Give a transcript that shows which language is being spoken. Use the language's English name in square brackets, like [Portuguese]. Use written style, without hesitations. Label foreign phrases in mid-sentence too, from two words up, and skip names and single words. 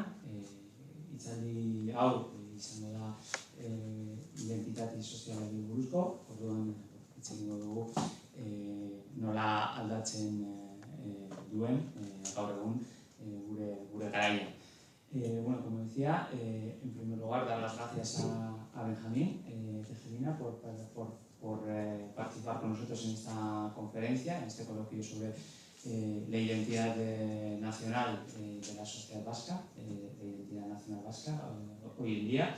[Basque] Hitzaldi hau izango da identitate sozialari buruzko, orduan hitz egingo dugu nola aldatzen duen gaur egun gure garaia. [Spanish] Bueno, como decía, en primer lugar dar las gracias a Benjamín Tejerina por participar con nosotros en esta conferencia, en este coloquio sobre la identidad nacional de la sociedad vasca, la identidad nacional vasca hoy en día.